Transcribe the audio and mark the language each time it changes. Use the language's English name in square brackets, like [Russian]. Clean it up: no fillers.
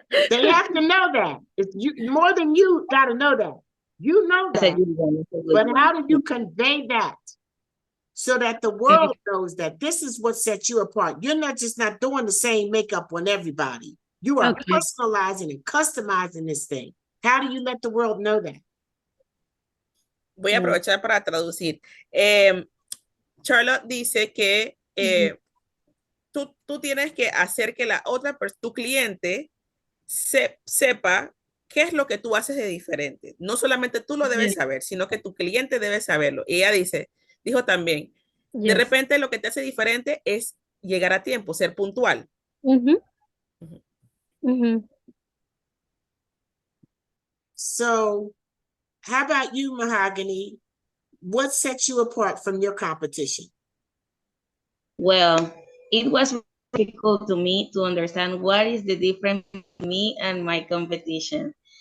[English] They have to know that. If you more than you got to know that. You know that. But how do you convey that so that the world knows that this is what sets you apart? You're not just not doing the same makeup on everybody. You are personalizing and customizing this thing. How do you let the world know that? [Spanish] Voy a aprovechar para traducir. Charlotte dice que tú tienes que hacer que la otra tu cliente sepa qué es lo que tú haces de diferente. No solamente tú lo debes saber, sino que tu cliente debe saberlo. Y ella dijo también, de repente lo que te hace diferente es llegar a tiempo, ser puntual. [English] So, how about you, Mahogany? What sets you apart from your competition? Well, it was difficult to me to understand what is the difference between me and my competition.